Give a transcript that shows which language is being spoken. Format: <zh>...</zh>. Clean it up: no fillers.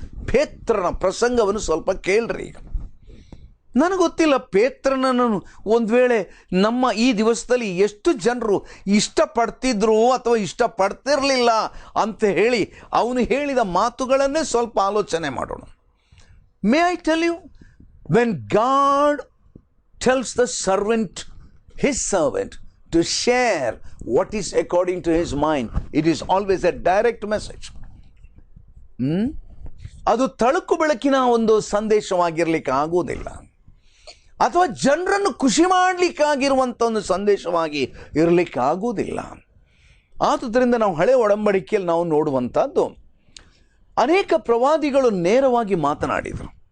<kn>ಪೇತ್ರನ ಪ್ರಸಂಗವನ್ನು ಸ್ವಲ್ಪ ಕೇಳ್ರಿ. ಈಗ ನನಗೆ ಗೊತ್ತಿಲ್ಲ ಪೇತ್ರನನ್ನು ಒಂದು ವೇಳೆ ನಮ್ಮ ಈ ದಿವಸದಲ್ಲಿ ಎಷ್ಟು ಜನರು ಇಷ್ಟಪಡ್ತಿದ್ರು ಅಥವಾ ಇಷ್ಟಪಡ್ತಿರಲಿಲ್ಲ ಅಂತ ಹೇಳಿ ಅವನು ಹೇಳಿದ ಮಾತುಗಳನ್ನೇ ಸ್ವಲ್ಪ ಆಲೋಚನೆ ಮಾಡೋಣ.</kn> <en>May I tell you, when God tells the servant, his servant, to share what is according to his mind, it is always a direct message.</en> <kn>ಅದು ತಳುಕು ಬೆಳಕಿನ ಒಂದು ಸಂದೇಶವಾಗಿರಲಿಕ್ಕೆ ಆಗುವುದಿಲ್ಲ, ಅಥವಾ ಜನರನ್ನು ಖುಷಿ ಮಾಡಲಿಕ್ಕಾಗಿರುವಂಥ ಒಂದು ಸಂದೇಶವಾಗಿ ಇರಲಿಕ್ಕೆ ಆಗುವುದಿಲ್ಲ. ಆದುದರಿಂದ ನಾವು ಹಳೆ ಒಡಂಬಡಿಕೆಯಲ್ಲಿ ನಾವು ನೋಡುವಂಥದ್ದು, ಅನೇಕ ಪ್ರವಾದಿಗಳು ನೇರವಾಗಿ ಮಾತನಾಡಿದರು.</kn>